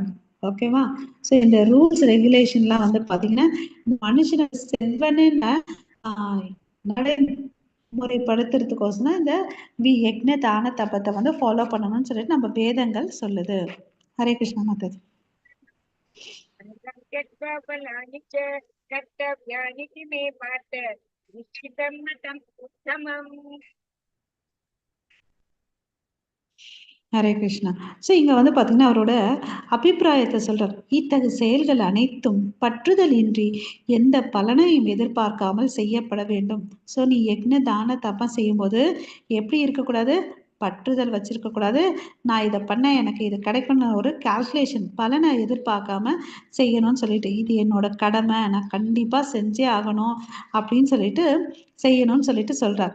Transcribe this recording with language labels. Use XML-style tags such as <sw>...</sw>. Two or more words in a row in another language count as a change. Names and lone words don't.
<ta>ஓகேவா? ஸோ இந்த</ta> <en>rules regulations</en> <ta>வந்து பார்த்தீங்கன்னா மனுஷனை செவ்வனேன்னு நடைமுறைப்படுத்துறதுக்கோசம் தான் இந்த யக்ஞ தான தபத்தை வந்து ஃபாலோ பண்ணணும்னு சொல்லிட்டு நம்ம வேதங்கள் சொல்லுது. ஹரே கிருஷ்ணா மாதாஜி.</ta> <sa>त्यक्त्वा च कर्तव्यानि मे पार्थ निश्चितं मतम् उत्तमम्.</sa> <ta>ஹரே கிருஷ்ணா. ஸோ இங்க வந்து பார்த்தீங்கன்னா அவரோட அபிப்பிராயத்தை சொல்றார். இத்தகு செயல்கள் அனைத்தும் பற்றுதல் இன்றி எந்த பலனையும் எதிர்பார்க்காமல் செய்யப்பட வேண்டும். ஸோ நீ யக்ஞ தான தபம் செய்யும்போது எப்படி இருக்கக்கூடாது? பற்றுதல் வச்சிருக்க கூடாது. நான் இதை பண்ண எனக்கு இது கிடைக்கும்னு ஒரு கால்குலேஷன் பலனை எதிர்பார்க்காம செய்யணும்னு சொல்லிட்டு இது என்னோட கடமை நான் கண்டிப்பா செஞ்சே ஆகணும் அப்படின்னு சொல்லிட்டு செய்யணும்னு சொல்லிட்டு சொல்றார்.</ta>